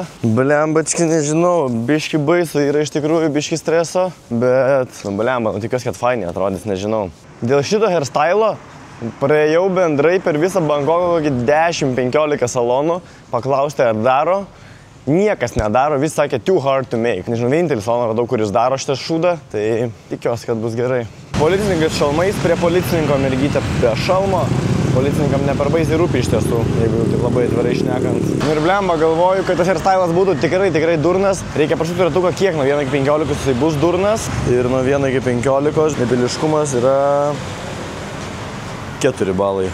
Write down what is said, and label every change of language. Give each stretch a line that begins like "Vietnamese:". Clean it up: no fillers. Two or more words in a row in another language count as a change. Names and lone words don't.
Lithuanian: Blembački, nežinau, biški baisu, yra iš tikrųjų biški streso. Bet, blemba, tikiuosi, kad fainiai atrodys, nežinau. Dėl šito hairstylo praėjau bendrai per visą Bankoką kokį 10-15 salonų, paklausti ar daro. Niekas nedaro, visi sakė
English: too hard to make.
Lithuanian: Nežinau, vienintelį saloną radau, kuris daro šitą šūdą, tai tikiuosi, kad bus gerai. Policininkas šalmais, prie policininko mergytė be šalmo. Policininkam ne per baisiai rūpi iš tiesų, jeigu taip labai atvirai šnekant. Ir blemba, galvoju, kad tas hairstylas būtų tikrai durnas. Reikia prašyti ratuką, kiek nuo 1 iki 15 jisai bus durnas. Ir nuo 1 iki 15 nebiliškumas yra 4 balai.